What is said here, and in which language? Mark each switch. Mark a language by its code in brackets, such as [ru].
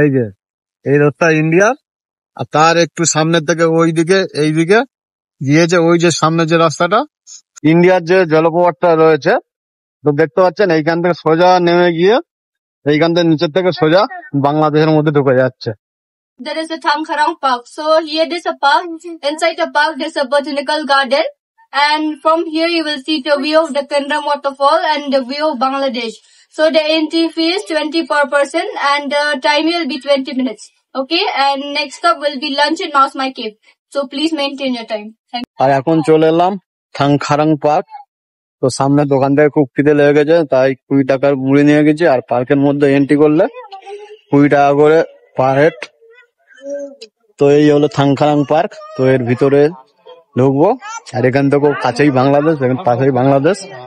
[bn] এই যে এই রাস্তা ইন্ডিয়ার, আর তার একটু সামনের থেকে ওইদিকে এইদিকে গিয়েছে ওই যে সামনে যে রাস্তাটা ইন্ডিয়ার যে জলপ্রপাতটা রয়েছে। তো দেখতে পাচ্ছেন এইখান থেকে সোজা নেমে গিয়ে এইখান থেকে নিচের থেকে সোজা বাংলাদেশের মধ্যে ঢুকে যাচ্ছে। [en] There is a Thamkharang Park. So here there's a park. Inside the park there's a botanical garden. And from here you will see the view of the Kandram waterfall and the view of Bangladesh. So the entry fee is 20 per person and the time will be 20 minutes. Okay. And next up will be lunch in Nosmai Cave. So please maintain your time. Thank you. [bn] আর এখন চলে এলাম থাংখারাং park. তো সামনে দোকান থেকে খুব খিদে লেগে গেছে, তাই 20 টাকার মুড়ি নিয়ে গেছি। আর পার্কের মধ্যে এন্ট্রি করলে 20 টাকা করে [en] Per head. [bn] তো এই হলো থাংখারাং পার্ক। তো এর ভিতরে ঢুকবো, আর এখান থেকে কাছেই বাংলাদেশ, এখানে পাশেই বাংলাদেশ।